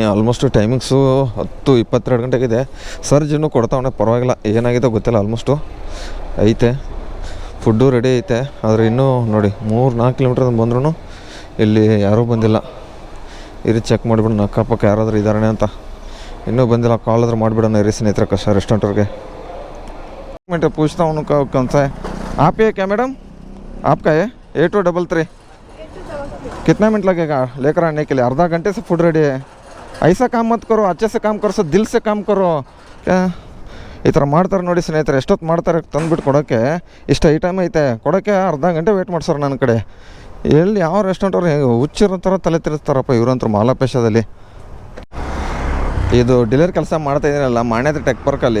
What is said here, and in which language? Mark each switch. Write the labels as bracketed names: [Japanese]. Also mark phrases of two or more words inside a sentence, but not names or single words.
[English] almost timings [Kannada] 10:22 ಗಂಟೆಗಿದೆ. ಸರ್ಜ್ ಇನ್ನೂ ಕೊಡ್ತಾವನೆ, ಪರವಾಗಿಲ್ಲ. ಏನಾಗಿದೆ ಗೊತ್ತಿಲ್ಲ. ಆಲ್ಮೋಸ್ಟು ಐತೆ, [English] food ready [Kannada] ಐತೆ. ಆದರೆ ಇನ್ನೂ ನೋಡಿ 3-4 ಕಿಲೋಮೀಟ್ರ್ ಬಂದ್ರೂ ಇಲ್ಲಿ ಯಾರೂ ಬಂದಿಲ್ಲ. ಇರಿ ಚೆಕ್ ಮಾಡಿಬಿಡೋಣ ಅಕ್ಕಪಕ್ಕ ಯಾರಾದರೂ ಇದ್ದಾರೇ ಅಂತ. ಇನ್ನೂ ಬಂದಿಲ್ಲ. ಕಾಲ್ ಆದರೂ ಮಾಡಿಬಿಡೋಣ ಇರಿ ಸ್ನೇಹಿತರೆ ರೆಸ್ಟೋರೆಂಟ್ರಿಗೆ. [Hindi] पूछता हूँ उनका कौन सा है? आप ये क्या मैडम? आपका है 8233. कितना मिनट लगेगा लेकर आने के लिए? आधा घंटे से [English] food ready [Hindi] है. ऐसा काम मत करो, अच्छे से काम करो, दिल से काम करो. [Kannada] क्या ಈ ಥರ ಮಾಡ್ತಾರೆ ನೋಡಿ ಸ್ನೇಹಿತರೆ. ಎಷ್ಟೊತ್ತು ಮಾಡ್ತಾರೆ ತಂದುಬಿಟ್ಟು ಕೊಡೋಕ್ಕೆ. ಇಷ್ಟು ಐಟಮ್ ಐತೆ ಕೊಡೋಕ್ಕೆ ಅರ್ಧ ಗಂಟೆ ವೆಯ್ಟ್ ಮಾಡ್ಸೋರು ನನ್ನ ಕಡೆ. ಎಲ್ಲಿ ಯಾವ ರೆಸ್ಟೋರೆಂಟ್ ಅವ್ರು ಹುಚ್ಚಿರೋ ಥರ ತಲೆ ತಿರುಸ್ತಾರಪ್ಪ ಇವರಂತೂ ಮಾಲಪೇಶದಲ್ಲಿ. ಇದು ಡೆಲಿವರಿ ಕೆಲಸ ಮಾಡ್ತಾಯಿದ್ದೀನಲ್ಲ ಮಾನ್ಯದ ಟೆಕ್ ಪಾರ್ಕಲ್ಲಿ.